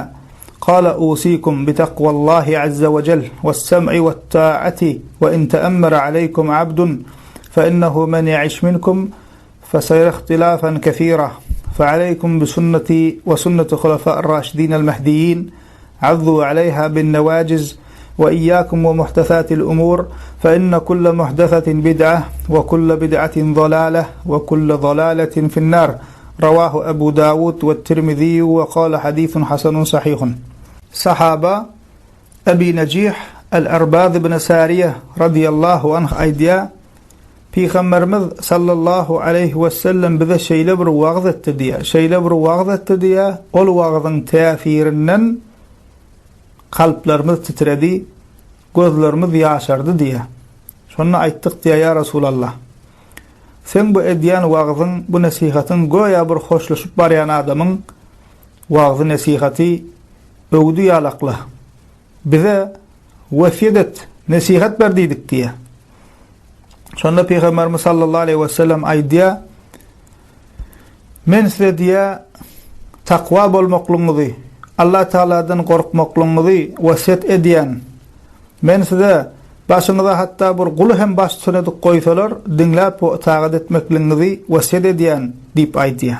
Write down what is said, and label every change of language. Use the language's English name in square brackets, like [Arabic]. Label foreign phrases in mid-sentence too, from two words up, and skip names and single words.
[Arabic] قال: أوصيكم بتقوى الله عز وجل والسمع والطاعة وإن تأمر عليكم عبد فإنه من يعش منكم فسيرى اختلافا كثيرا، فعليكم بسنتي وسنة خلفاء الراشدين المهديين، عضوا عليها بالنواجز، وإياكم ومحدثات الأمور، فإن كل محدثة بدعة وكل بدعة ضلالة وكل ضلالة في النار. رواه أبو داود والترمذي وقال حديث حسن صحيح. صحابة أبي نجيح الأرباذ بن سارية رضي الله عنه أيديا [Turkmen] Peygamberimiz [Arabic] صلى الله عليه وسلم [Turkmen] bize şeýle bir wagz etdi diýär. Şeýle bir wagz etdi diýär. Ol wagzyň täsirinden kalplerimiz titredi, gözlerimiz ýaşardy diýär. Şonu aýtdyk diýär [Arabic] يا رسول الله. [Turkmen] Sen bu edýän wagzyň, bu nasihatyň goýa bir hoşlaşyp barýan adamyň wagzy nasihaty öwdü ýalakla. Bize wesiýet nasihat berdiýdik diýär. Şonda Peygamberimiz [Arabic] صلى الله عليه وسلم [Turkmen] aýdýar: "Men size diýär takwa bolmaklygyňyzy, Allah Taala'dan gorkmaklygyňyzy wesiýet edýän. Men size başyňyza hatda bir guly hem baş sönedik goýsalar, diňläp tagat etmekligiňizi wesiýet edýän" diýip aýdýar.